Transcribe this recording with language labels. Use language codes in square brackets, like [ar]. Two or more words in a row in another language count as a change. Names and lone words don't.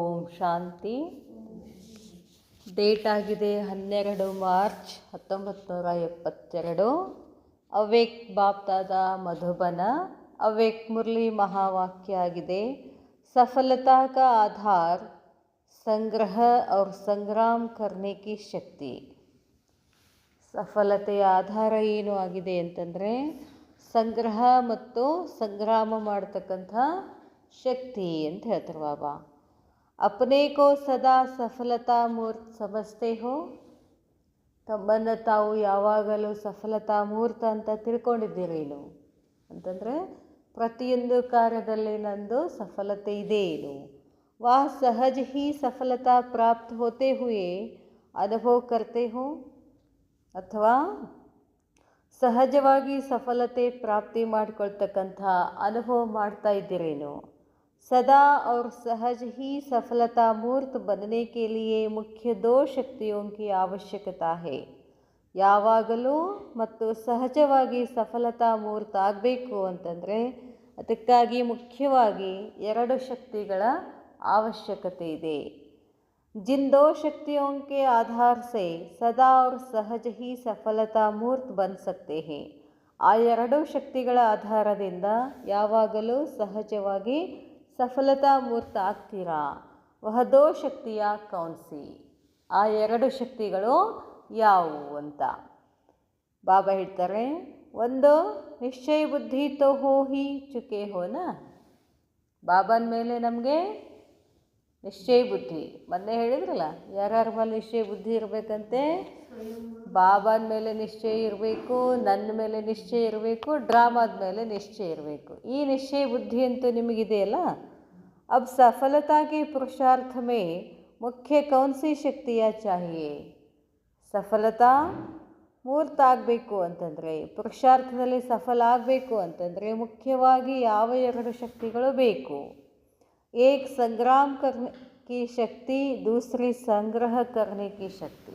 [kn] ಶಾಂತಿ. ಡೇಟ್ ಆಗಿದೆ 12 ಮಾರ್ಚ್ 1972. ಅವ್ಯಕ್ತ ಬಾಪ್ದಾದ ಮಧುಬನ. ಅವ್ಯಕ್ತ ಮುರಳಿ ಮಹಾವಾಕ್ಯ ಆಗಿದೆ, [hi] सफलता का आधार संग्रह और संग्राम करने की शक्ति. [kn] ಸಫಲತೆಯ ಆಧಾರ ಏನು ಆಗಿದೆ ಅಂತಂದರೆ ಸಂಗ್ರಹ ಮತ್ತು ಸಂಗ್ರಾಮ ಮಾಡ್ತಕ್ಕಂಥ ಶಕ್ತಿ ಅಂತ ಹೇಳ್ತಾರೆ ಬಾಬಾ. [hi] अपने को सदा सफलता मूर्त समझते हो. [kn] ತಮ್ಮನ್ನು ತಾವು ಯಾವಾಗಲೂ ಸಫಲತಾ ಮೂರ್ತ ಅಂತ ತಿಳ್ಕೊಂಡಿದ್ದೀರೇನು ಅಂತಂದರೆ ಪ್ರತಿಯೊಂದು ಕಾರ್ಯದಲ್ಲಿ ನಂದು ಸಫಲತೆ ಇದೆ ಏನು. [hi] वह सहज ही सफलता प्राप्त होते हुए अनुभव करते हो, [kn] ಅಥವಾ ಸಹಜವಾಗಿ ಸಫಲತೆ ಪ್ರಾಪ್ತಿ ಮಾಡಿಕೊಳ್ತಕ್ಕಂಥ ಅನುಭವ ಮಾಡ್ತಾ ಇದ್ದೀರೇನು. [hi] सदा और सहज ही सफलता मूर्त बनने के लिए मुख्य 2 शक्तियों की आवश्यकता है. [kn] ಯಾವಾಗಲೂ ಮತ್ತು ಸಹಜವಾಗಿ ಸಫಲತಾ ಮೂರ್ತ ಆಗಬೇಕು ಅಂತಂದರೆ ಅದಕ್ಕಾಗಿ ಮುಖ್ಯವಾಗಿ 2 ಶಕ್ತಿಗಳ ಅವಶ್ಯಕತೆ ಇದೆ. [hi] जिन 2 शक्तियों के आधार से सदा और सहज ही सफलता मूर्त बन सकते हैं. [kn] ಆ 2 ಶಕ್ತಿಗಳ ಆಧಾರದಿಂದ ಯಾವಾಗಲೂ ಸಹಜವಾಗಿ ಸಫಲತಾ ಮೂರ್ತ ಆಗ್ತೀರಾ. [hi] वह 2 शक्तियाँ कौन सी, [kn] ಆ 2 ಶಕ್ತಿಗಳು ಯಾವುವು ಅಂತ ಬಾಬಾ ಹೇಳ್ತಾರೆ. [hi] ಒಂದು निश्चय बुद्धि तो हो ही चुके हो ना. [kn] ಬಾಬಾನ ಮೇಲೆ ನಮಗೆ ನಿಶ್ಚಯ ಬುದ್ಧಿ, ಮೊನ್ನೆ ಹೇಳಿದ್ರಲ್ಲ ಯಾರ್ಯಾರ ಮೇಲೆ ನಿಶ್ಚಯ ಬುದ್ಧಿ ಇರಬೇಕಂತೆ. ಬಾಬಾನ ಮೇಲೆ ನಿಶ್ಚಯ ಇರಬೇಕು, ನನ್ನ ಮೇಲೆ ನಿಶ್ಚಯ ಇರಬೇಕು, ಡ್ರಾಮಾದ ಮೇಲೆ ನಿಶ್ಚಯ ಇರಬೇಕು. ಈ ನಿಶ್ಚಯ ಬುದ್ಧಿ ಅಂತೂ ನಿಮಗಿದೆಯಲ್ಲ. [hi] अब सफलता के पुरुषार्थ में मुख्य कौन सी शक्तियाँ चाहिए. [kn] ಸಫಲತಾ ಮೂರ್ತ ಆಗಬೇಕು ಅಂತಂದರೆ, ಪುರುಷಾರ್ಥದಲ್ಲಿ ಸಫಲ ಆಗಬೇಕು ಅಂತಂದರೆ ಮುಖ್ಯವಾಗಿ ಯಾವ 2 ಶಕ್ತಿಗಳು ಬೇಕು. [hi] एक संग्राम करने की शक्ति, दूसरी संग्रह करने की शक्ति.